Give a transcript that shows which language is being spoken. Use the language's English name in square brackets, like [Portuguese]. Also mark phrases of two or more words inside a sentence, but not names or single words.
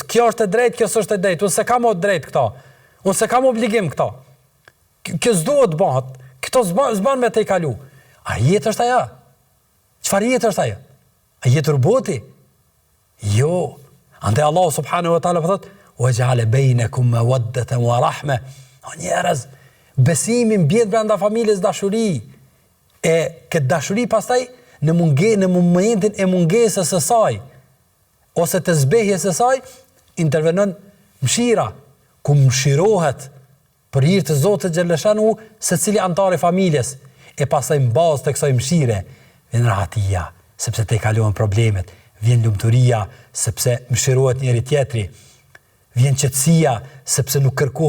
[Albanian] Kjo është e drejtë, kjo është e drejtë. Unë se kam o drejtë këta. Unë se kam obligim këta. Kjo s'duhet bëhet. Këto s'ban me të I kalu. A jetë është aja? Çfarë jetë është ajo? A jetë roboti? Jo. Andaj Allahu [Arabic] سبحانه وتعالى [Albanian] thot: [Arabic] "وجعل بينكم مودة ورحمة." [Albanian] O njerëz, besimi mbjet brenda familjes dashuri. E këtë dashuri pastaj në momentin e mungesës së saj ose të zbehjes së saj intervenon mëshira, ku mëshirohet për hir të Zotit xhaleshanu secili antar i familjes, e pastaj në bazë të kësaj mëshire vjen rahatia, sepse te kalojnë problemet, vjen lumturia, sepse mëshirohet njëri tjetri, vjen qetësia, sepse nuk